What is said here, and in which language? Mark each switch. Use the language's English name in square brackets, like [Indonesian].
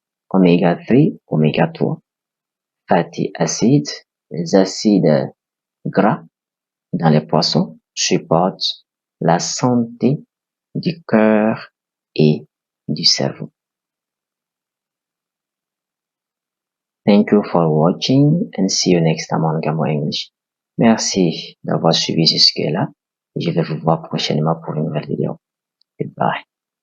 [French] Oméga 3, oméga 3 fatty acids, les acides gras dans les poissons supportent la santé du cœur et du cerveau. [English] Thank you for watching and see you next time on Gamo English. [French] Merci d'avoir suivi jusque-là. Je vais vous voir prochainement pour une nouvelle vidéo. Goodbye.